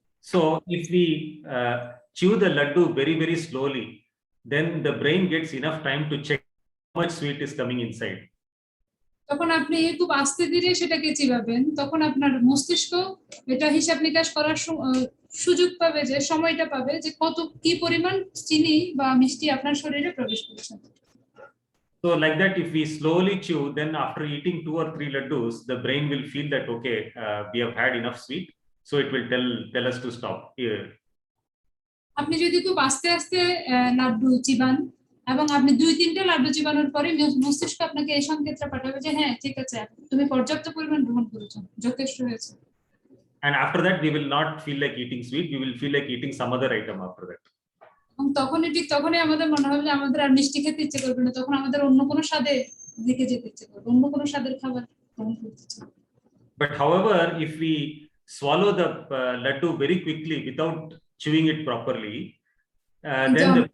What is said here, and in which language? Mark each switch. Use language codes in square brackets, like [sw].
[en] So if we chew the laddu very, very slowly, then the brain gets enough time to check how much sweet is coming inside. [bn] তখন আপনি খুব আস্তে ধীরে সেটাকে চিবাবেন, তখন আপনার মস্তিষ্ক এটা হিসাব নিকাশ করার সুযোগ পাবে, যে সময়টা পাবে যে কি পরিমাণ চিনি বা মিষ্টি আপনার শরীরে প্রবেশ করছে। [en] So like that, if we slowly chew, then after eating 2 or 3 laddus, the brain will feel that okay, we have had enough sweet, so it will tell us to stop here. [bn] আপনি যদি খুব আস্তে আস্তে লাড্ডু চিবান এবং আপনি 2-3টে লাড্ডু চিবানোর পরে মস্তিষ্ক আপনাকে এই সংকেতটা পাঠাবে যে হ্যাঁ ঠিক আছে, তুমি পর্যাপ্ত পরিমাণ গ্রহণ করেছো, যথেষ্ট হয়েছে। [en] And after that, we will not feel like eating sweet, we will feel like eating some other item after that. [bn] এবং তখনই আমাদের মনে হবে যে আমাদের আর মিষ্টি খেতে ইচ্ছে করবে না, তখন আমাদের অন্য কোনো স্বাদের দিকে যেতে ইচ্ছে করবে, অন্য কোনো স্বাদের খাবার গ্রহণ করতে ইচ্ছে করবে। [en] But however, if we swallow the laddu very quickly without chewing it properly, then